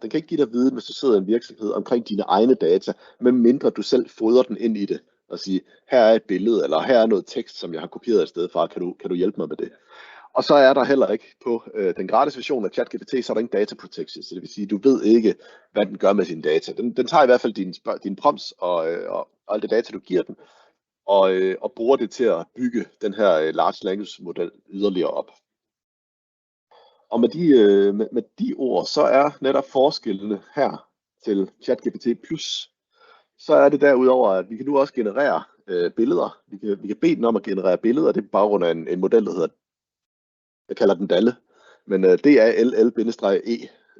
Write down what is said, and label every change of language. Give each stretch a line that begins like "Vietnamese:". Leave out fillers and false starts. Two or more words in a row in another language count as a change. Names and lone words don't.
Danish: Den kan ikke give dig viden, hvis du sidder i en virksomhed omkring dine egne data, medmindre du selv fodrer den ind i det og siger, her er et billede, eller her er noget tekst, som jeg har kopieret et sted fra, kan du hjælpe mig med det? Og så er der heller ikke på den gratis version af ChatGPT, så er der ingen
English: data protection,
Danish: så det vil sige, du ved ikke, hvad den gør med sine data. Den tager i hvert fald dine prompts og alt det data, du giver den, og bruger det til at bygge den her
English: large language model
Danish: yderligere op. Og med de ord, så er netop forskellene her til ChatGPT Plus, så er det derudover, at vi kan nu også generere billeder. Vi kan bede den om at generere billeder, det er på baggrund af en model, der hedder, jeg kalder den DALL-E, men DALL-E.